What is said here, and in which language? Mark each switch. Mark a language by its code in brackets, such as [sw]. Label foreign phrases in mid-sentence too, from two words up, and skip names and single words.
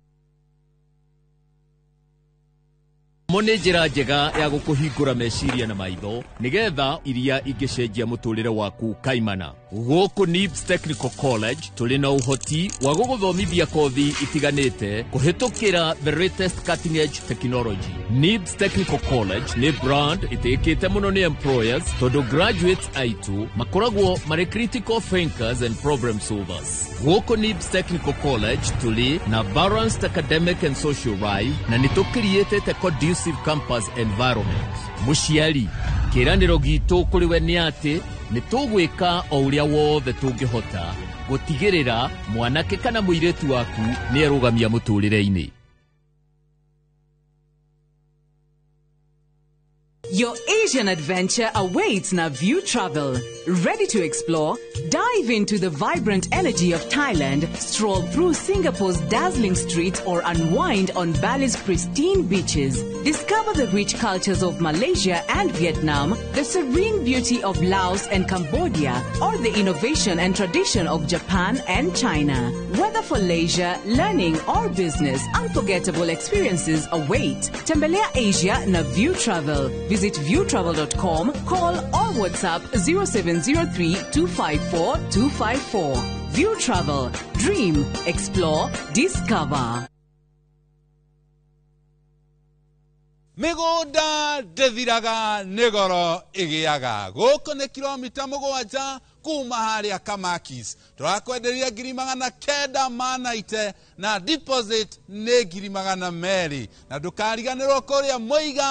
[ki] Mone njira njega ya gukuhingura meciria na maitho nigetha iria ingicenjia muturire waku kaimana. Guku NIBS Technical College tuli na uhoti wa guguthomithia kothi itiganite kuhitukira [en] the latest cutting edge technology. [ki] NIBS Technical College ni brand itikite muno ni employers tondu graduates aitu makoragwo mari [en] critical thinkers and problem solvers. [ki] Guku NIBS Technical College tuli na [en] balanced academic and social life [ki] na nitukiriete [en] a conducive campus environment. [ki] Mushiari kiraniro gitu kuri we ni ati nitugwika o uria wothe tungihota gutigirira mwanake kana muiretu waku ni arugamia muturire-ini. [en] Your Asian adventure awaits na View Travel. Ready to explore? Dive into the vibrant energy of Thailand, stroll through Singapore's dazzling streets or unwind on Bali's pristine beaches. Discover the rich cultures of Malaysia and Vietnam, the serene beauty of Laos and Cambodia, or the innovation and tradition of Japan and China. Whether for leisure, learning or business, unforgettable experiences await. [sw] Tembelea Asia na View Travel. [en] Visit viewtravel.com, call or WhatsApp 0703 254 254. View Travel. Dream, explore, discover. [ki] Migunda ndethiraga nigoro igiaga guku ni kilomita 7 kuma haria Kamakis turakwenderia 990 na deposit ni 200 na ndukariganirwo kuria Muiga